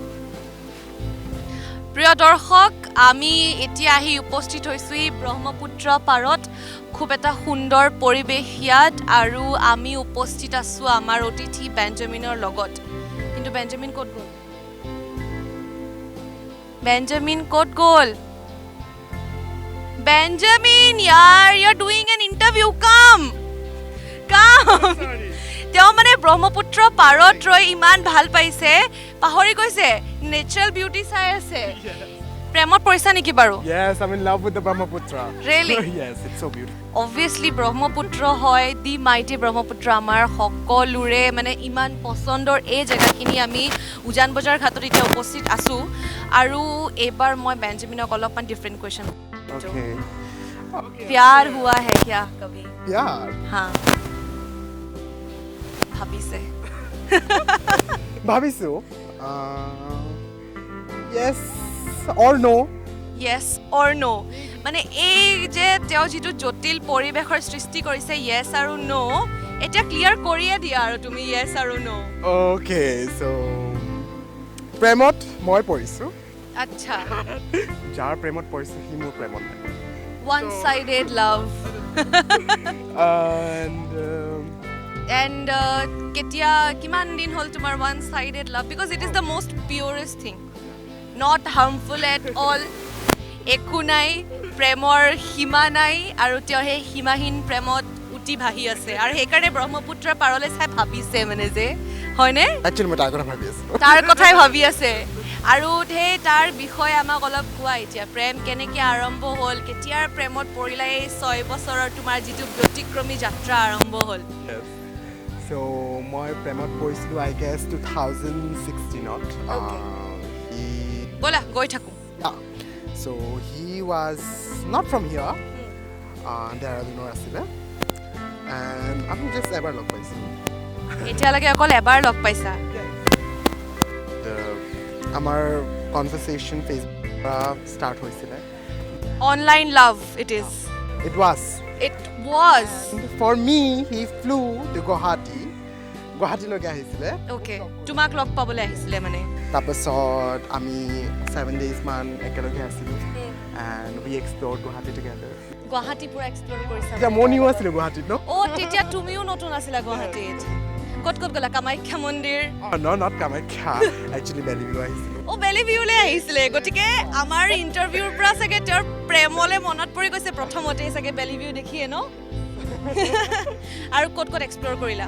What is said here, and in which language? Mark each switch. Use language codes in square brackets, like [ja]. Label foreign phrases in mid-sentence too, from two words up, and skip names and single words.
[as] প্ৰিয় দৰ্শক আমি এতিয়া আহি উপস্থিত হৈছোঁ এই ব্ৰহ্মপুত্ৰ পাৰত খুব এটা সুন্দৰ পৰিৱেশ ইয়াত আৰু আমি উপস্থিত আছোঁ আমাৰ অতিথি বেঞ্জামিনৰ লগত কিন্তু বেঞ্জামিন ক'ত গ'ল বেঞ্জামিন [en] you're doing an interview come [as] তেওঁ মানে ব্ৰহ্মপুত্ৰ পাৰত ৰৈ ইমান ভাল পাইছে পাহৰি গৈছে নেচাৰেল বিউটি চাই আছে প্ৰেমত পৰিছা নেকি বাৰু [en] Yes, I'm in love with the Brahmaputra. Really? Yes, it's so beautiful. [as] Obviously ব্ৰহ্মপুত্ৰ হয় [en] the mighty [as] ব্ৰহ্মপুত্ৰ আমাৰ সকলোৰে মানে ইমান পছন্দৰ এই জেগাখিনি আমি উজান বজাৰ ঘাটত এতিয়া উপস্থিত আছোঁ আৰু এইবাৰ মই বেঞ্জামিনক অলপমান [en] different question Okay. [hi] प्यार हुआ है क्या कभी [en] Yeah. [as] हाँ ভাবিছে [en] ভাবিছো yes or no. yes or no [as] মানে এই যে তেওঁ যিটো জটিল পৰিৱেশৰ সৃষ্টি কৰিছে yes আৰু no এটা ক্লিয়াৰ কৰিয়ে দিয়া আৰু তুমি yes আৰু no [en] Okay, so [as] প্ৰেমত মই পৰিছো আচ্ছা যাৰ প্ৰেমত পৰিছে সি মোৰ প্ৰেমত নাই [en] one sided love and [as] কেতিয়া কিমান দিন হ'ল তোমাৰ [en] one sided love because it is the most purest thing not harmful at all [as] একো নাই প্ৰেমৰ সীমা নাই আৰু তেওঁ সেই সীমাহীন প্ৰেমত উটি ভাহি আছে আৰু সেইকাৰণে ব্ৰহ্মপুত্ৰৰ পাৰলৈ চাই ভাবিছে মানে যে হয়নে একচুৱেলি মই তাৰ কথা ভাবি আছো তাৰ কথাই ভাবি আছে আৰু সেই তাৰ বিষয়ে আমাক অলপ কোৱা এতিয়া প্ৰেম কেনেকৈ আৰম্ভ হ'ল কেতিয়াৰ প্ৰেমত পৰিলা এই 6 বছৰৰ তোমাৰ যিটো ব্যতিক্ৰমী যাত্ৰা আৰম্ভ হ'ল So মই প্ৰেমত পৰিছিলো [en] I guess [as] 2016ত ব'লা গৈ থাকোঁ [en] So he was not from here [as] দেহৰাদুনৰ আছিলে and আমি just এবাৰ লগ পাইছিলোঁ এতিয়ালৈকে অকল এবাৰ লগ পাইছা আমাৰ কনভাৰচেশ্যন ফেচবুকৰ পৰা ষ্টাৰ্ট হৈছিলে [en] online love it is It was For me, he flew to [as] গুৱাহাটীলৈকে আহিছিলে অ'কে তোমাক লগ পাবলৈ আহিছিলে মানে তাৰপাছত আমি 7 days মান একেলগে আছিলোঁ [en] and we explored [as] গুৱাহাটী together গুৱাহাটী পুৰা এক্সপ্ল'ৰ কৰিছা এতিয়া মই নিউ আছিলোঁ গুৱাহাটীত ন তেতিয়া তুমিও নতুন আছিলা গুৱাহাটীত ক'ত গ'লা কামাখ্যা মন্দিৰ not কামাখ্যা actually বেলিভিউ আহিছিলোঁ বেলিভিউলৈ আহিছিলে গতিকে আমাৰ ইণ্টাৰভিউৰ পৰা চাগে তেওঁৰ প্ৰেমলৈ মনত পৰি গৈছে প্ৰথমতে চাগে বেলিভিউ দেখিয়ে ন আৰু ক'ত এক্সপ্ল'ৰ কৰিলা